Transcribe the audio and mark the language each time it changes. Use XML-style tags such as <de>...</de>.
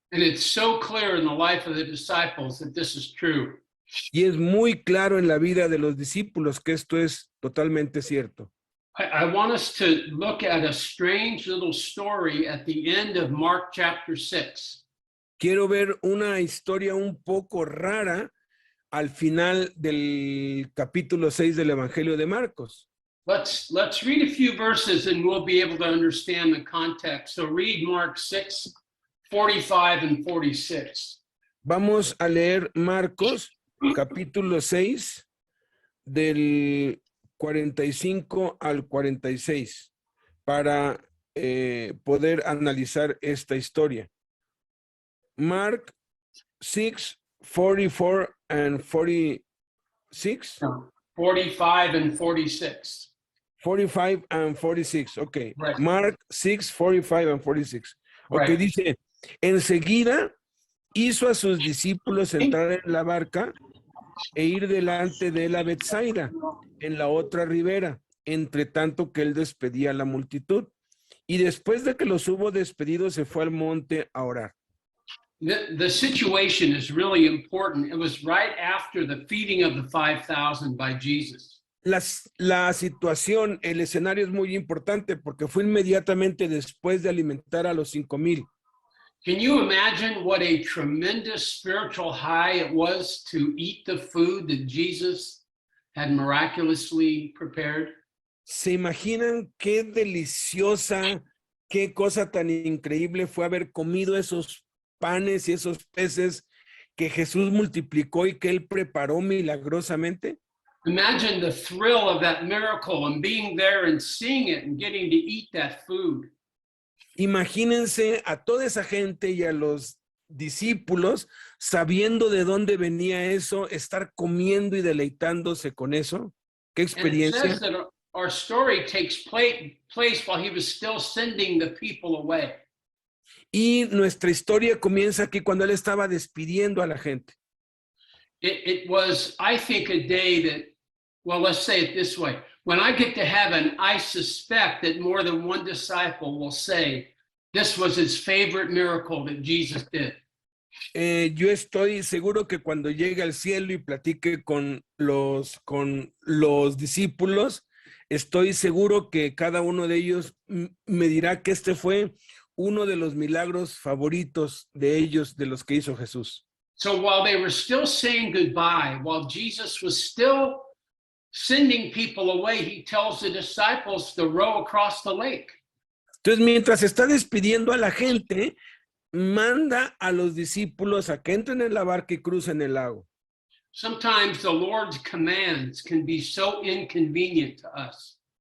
<en>And it's so clear in the life of the disciples that this is true.</en> <es>Y es muy claro en la vida de los discípulos que esto es totalmente cierto.</es> <en>I want us to look at a strange little story at the end of Mark chapter 6.</en> <es>Quiero ver una historia un poco rara al final del capítulo 6 del Evangelio de Marcos.</es> <en>Let's read a few verses and we'll be able to understand the context. So read Mark 6, 45 and 46.</en> <es>Vamos a leer Marcos capítulo 6 del 45 al 46 para poder analizar esta historia.</es> <en>Mark 6, 44 and 46. 45 and 46. 45 and 46, ok. Right. Mark 6, 45 and 46. Ok, Right.</en> <es>dice, enseguida hizo a sus discípulos entrar en la barca e ir delante de él a Betsaida, en la otra ribera, entre tanto que él despedía a la multitud. Y después de que los hubo despedido, se fue al monte a orar.</es> <en>The situation is really important. It was right after the feeding of the 5,000 by Jesus.</en> <es>La situación, el escenario es muy importante porque fue inmediatamente después de alimentar a los 5,000.</es> <en>Can you imagine what a tremendous spiritual high it was to eat the food that Jesus had miraculously prepared?</en> <es>¿Se imaginan qué deliciosa, qué cosa tan increíble fue haber comido esos panes y esos peces que Jesús multiplicó y que él preparó milagrosamente?</es> <en>Imagine the thrill of that miracle and being there and seeing it and getting to eat that food.</en> <es>Imagínense a toda esa gente y a los discípulos sabiendo de dónde venía eso, estar comiendo y deleitándose con eso. ¿Qué</es> <en>And it</en> <es>experiencia?</es> <en>says that our story takes place while he was still sending the people away.</en> <es>Y nuestra historia comienza aquí cuando él estaba despidiendo a la gente.</es> <en>It was, I think, a day that, well, let's say it this way. When I get to heaven, I suspect that more than one disciple will say this was his favorite miracle that Jesus did.</en> <es>Yo estoy seguro que cuando llegue al cielo y platique con los discípulos, estoy seguro que cada uno de ellos me dirá que este fue uno de los milagros favoritos de ellos, de los que hizo Jesús.</es> <en>So while they were still saying goodbye, while Jesus was still sending people away, he tells the disciples to row across the lake.</en> <es>Entonces, mientras está despidiendo a la gente, manda a los discípulos a que entren en la barca y crucen el lago.</es> <en>sometimes the Lord's commands can be so inconvenient to us.</en>